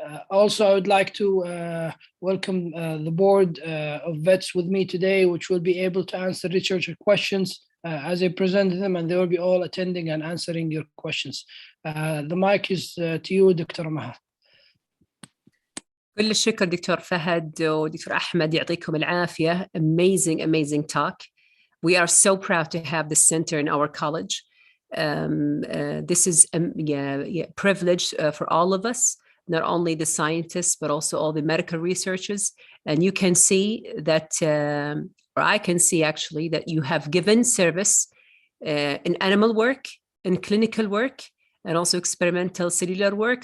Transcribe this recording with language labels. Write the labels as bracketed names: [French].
[English] Also, I would like to welcome the board of vets with me today, which will be able to answer researcher questions as I present them, and they will be all attending and answering your questions. The mic is to you, Dr. Maha. [Arabic] كل الشكر دكتور فهد ودكتور أحمد يعطيكم العافية. [English] Amazing talk. We are so proud to have this center in our college. This is a privilege for all of us, not only the scientists, but also all the medical researchers. And you can see that, or I can see actually, that you have given service in animal work, in clinical work, and also experimental cellular work.